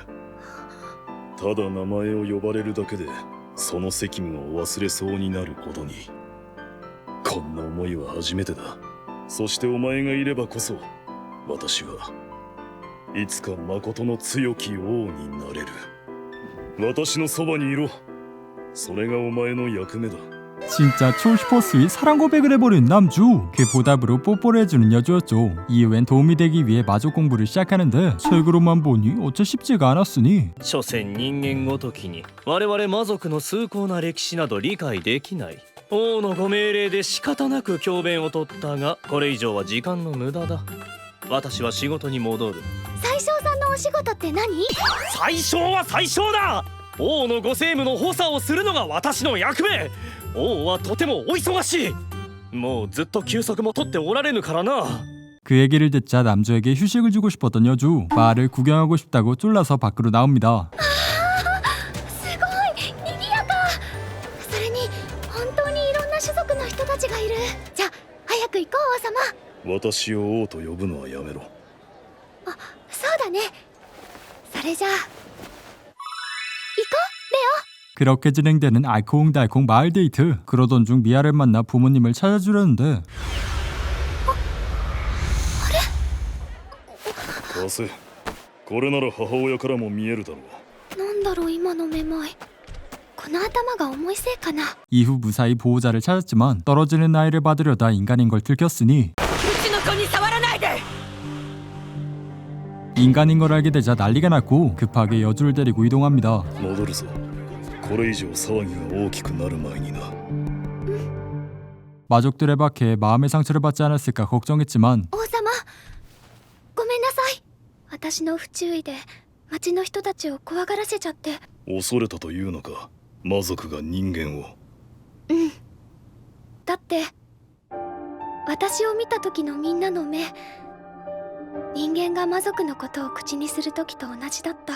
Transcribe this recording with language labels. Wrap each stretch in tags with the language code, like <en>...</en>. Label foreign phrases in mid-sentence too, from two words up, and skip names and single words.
<ja>ただ名前を呼ばれるだけでその責務を忘れそうになるほどに。こんな思いは初めてだ。そしてお前がいればこそ私はいつか誠の強き王になれる。私のそばにいろ。それがお前の役目だ。</ja> <ko>진짜 초슈퍼스윗 사랑 고백을 해버린 남주. 그 보답으로 뽀뽀를 해주는 여주였죠. 이후엔 도움이 되기 위해 마족 공부를 시작하는데 색으로만 보니 어째 쉽지가 않았으니</ko> <ja>所詮人間ごときに我々魔族の崇高な歴史など理解できない。王のご命令で仕方なく教鞭を取ったが、これ以上は時間の無駄だ。私は仕事に戻る。宰相さんのお仕事って何？宰相は宰相だ。王のご政務の補佐をするのが私の役目。王はとてもお忙しい。もうずっと休息も取っておられぬからな。</ja> <ko>그 얘기를 듣자 남주에게 휴식을 주고 싶었던 여주. 마을을 구경하고 싶다고 쫄라서 밖으로 나옵니다.</ko> <ja>すごい賑やか。それに本当にいろんな種族の人たちがいる。じゃあ早く行こう王様。私を王と呼ぶのはやめろ。そうだね。それじゃあ行こうレオ。</ja> <ko>그렇게 진행되는 알콩달콩 마을 데이트. 그러던 중 미아를 만나 부모님을 찾아주려는데</ko> <ja>貸せ。これなら母親からも見えるだろう。なんだろう今のめまい。この頭が重いせいかな。</ja> <ko>이후 무사히 보호자를 찾았지만 떨어지는 아이를 받으려다 인간인 걸 들켰으니</ko> <ja>うちの子に触らないで。</ja> <ko>인간인 걸 알게 되자 난리가 났고 급하게 여주를 데리고 이동합니다.</ko> <ja>戻るぞ。これ以上騒ぎが大きくなる前にな。</ja> <ko>마족들의 박해에 마음의 상처를 받지 않았을까 걱정했지만</ko> <ja>王様ごめんなさい。私の不注意で町の人たちを怖がらせちゃって。恐れたというのか、魔族が人間を。だって私を見た時のみんなの目、人間が魔族のことを口にする時と同じだった。</ja>